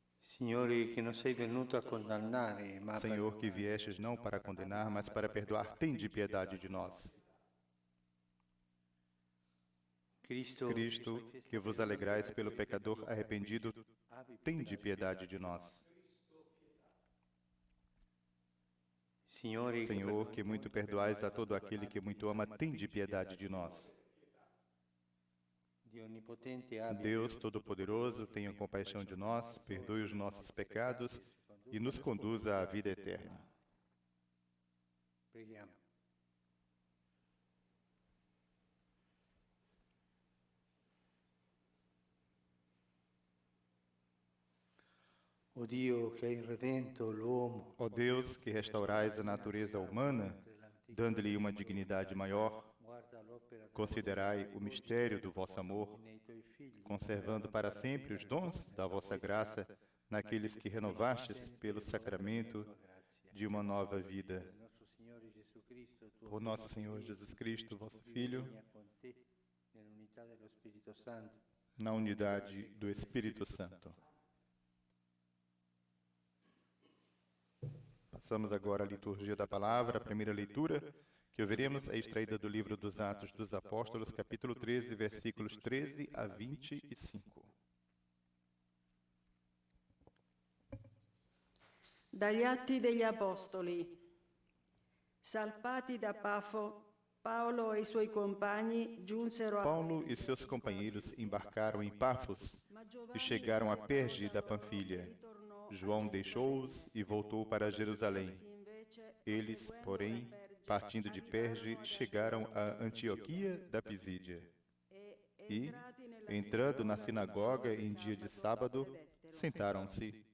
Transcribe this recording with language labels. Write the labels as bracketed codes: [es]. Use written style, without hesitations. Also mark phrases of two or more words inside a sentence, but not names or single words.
[it] Signore, che non sei venuto a condannare, ma [pt] Senhor, que viestes não para condenar, mas para perdoar, tende piedade de nós. [it] Cristo, [pt] Que vos alegrais pelo pecador arrependido, tende piedade de nós. Senhor, que muito perdoais a todo aquele que muito ama, tende piedade de nós. Deus Todo-Poderoso, tenha compaixão de nós, perdoe os nossos pecados e nos conduza à vida eterna. [it] Preghiamo. O Dio che hai redento l'uomo, [pt] Ó Deus, que restaurais a natureza humana, dando-lhe uma dignidade maior, [it] guarda l'opera [pt] considerai o mistério do vosso amor, [it] nei tuoi figli, [pt] conservando para sempre os dons da vossa graça naqueles que renovastes pelo sacramento de uma nova vida. [it] il nostro Signore Gesù Cristo, tuo [pt] Por nosso Senhor Jesus Cristo, vosso Filho, [it] Figlio, con te, nell'unità dello Spirito Santo. [pt] na unidade do Espírito Santo. Passamos agora à liturgia da palavra. A primeira leitura que ouviremos é extraída do livro dos Atos dos Apóstolos, capítulo 13, versículos 13 a 25. [it] Dagli Atti degli Apostoli. Salpati da Pafo, Paolo e i suoi compagni giunsero a [pt] Paulo e seus companheiros embarcaram em Pafos e chegaram a Perge da Panfilha. João deixou-os e voltou para Jerusalém. Eles, porém, partindo de Perge, chegaram a Antioquia da Pisídia. E, entrando na sinagoga em dia de sábado, sentaram-se.